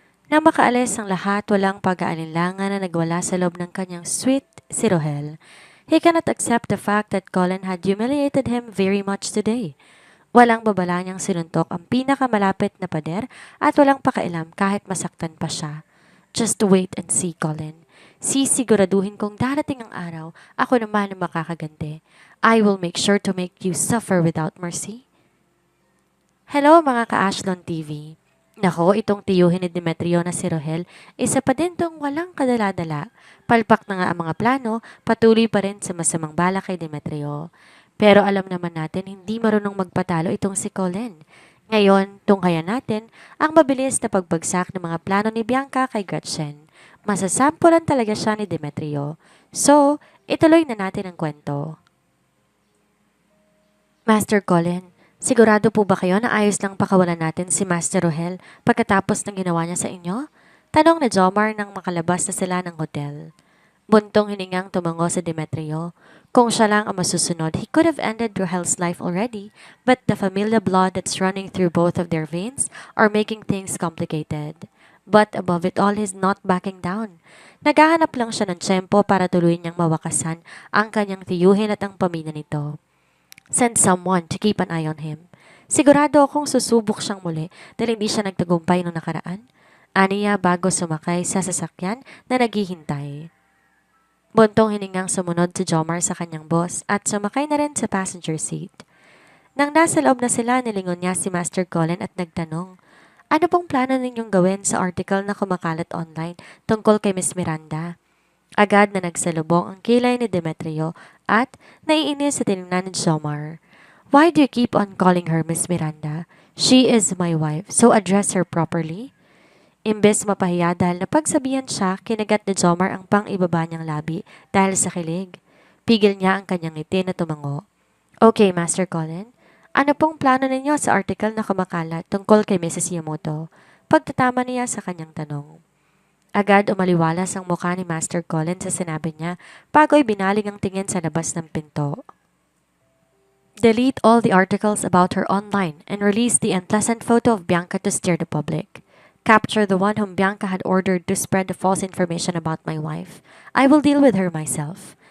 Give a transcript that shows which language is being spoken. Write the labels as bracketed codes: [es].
[tl] Nang makaalis ang lahat, walang pag-aalinlangan na nagwala sa loob ng kanyang sweet si Rohel. [en] He cannot accept the fact that Colin had humiliated him very much today. [tl] Walang babala niyang sinuntok ang pinakamalapit na pader at walang pakailam kahit masaktan pa siya. [en] Just wait and see, [tl] Colin. Sisiguraduhin kong darating ang araw, ako naman ang makakaganti. [en] I will make sure to make you suffer without mercy. [tl] Hello mga ka-Ashlon TV. Nako, itong tiyuhin ni Demetrio na si Rohel, isa pa din tong walang kadala-dala. Palpak na nga ang mga plano, patuloy pa rin sa masamang balak kay Demetrio. Pero alam naman natin hindi marunong magpatalo itong si Colin. Ngayon, tunghayan natin ang mabilis na pagbagsak ng mga plano ni Bianca kay Gretchen. Masasampulan talaga siya ni Demetrio. So, ituloy na natin ang kwento. Master Colin, sigurado po ba kayo na ayos lang pakawalan natin si Master Rohel pagkatapos ng ginawa niya sa inyo? Tanong ni Jomar nang makalabas na sila ng hotel. Buntong hiningang tumango si Demetrio. Kung siya lang ang masusunod, [en] he could have ended Rohel's life already, but the familiar blood that's running through both of their veins are making things complicated. But above it all, he's not backing down. [tl] Naghahanap lang siya ng tiyempo para tuluyan niyang mawakasan ang kanyang tiyuhin at ang pamilya nito. [en] Send someone to keep an eye on him. [tl] Sigurado akong susubok siyang muli dahil hindi siya nagtagumpay noong nakaraan. Aniya bago sumakay sa sasakyan na naghihintay. Buntong hiningang sumunod si Jomar sa kanyang boss at sumakay na rin sa passenger seat. Nang nasa loob na sila, nilingon niya si Master Colin at nagtanong, ano pong plano ninyong gawin sa article na kumakalat online tungkol kay Miss Miranda? Agad na nagsalubong ang kilay ni Demetrio at naiinis sa tinignan ni Jomar. [en] Why do you keep on calling her Miss Miranda? She is my wife, so address her properly. [tl] Imbes mapahiya dahil napagsabihan siya, kinagat ni Jomar ang pang-ibaba niyang labi dahil sa kilig. Pigil niya ang kanyang ngiti na tumango. Okay, Master Colin. Ano pong plano ninyo sa article na kumakalat tungkol kay Mrs. Yamoto? Pagtatama niya sa kanyang tanong. Agad umaliwalas ang mukha ni Master Colin sa sinabi niya bago ibinaling ang tingin sa labas ng pinto. [en] Delete all the articles about her online and release the unpleasant photo of Bianca to steer the public. Capture the one whom Bianca had ordered to spread the false information about my wife. I will deal with her myself.